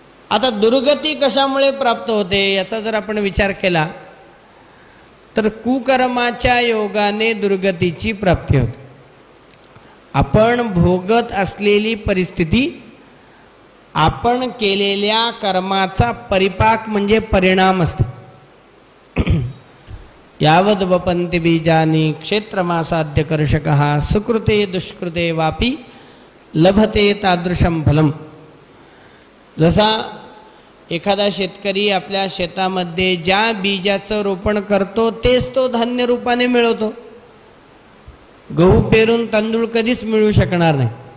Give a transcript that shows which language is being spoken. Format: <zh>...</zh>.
<mr>आता दुर्गती कशामुळे प्राप्त होते याचा जर आपण विचार केला तर कुकर्माच्या योगाने दुर्गतीची प्राप्ती होते. आपण भोगत असलेली परिस्थिती आपण केलेल्या कर्माचा परिपाक म्हणजे परिणाम असतो.</mr> <sa>यावद वपन्ति बीजानि क्षेत्रमासाद्य कर्षकः सुकृते दुष्कृते वापी लभते तादृशम फलम.</sa> <mr>जसा एखादा शेतकरी आपल्या शेतामध्ये ज्या बीजाचं रोपण करतो तेच तो धान्य रूपाने मिळवतो. गहू पेरून तांदूळ कधीच मिळू शकणार नाही.</mr>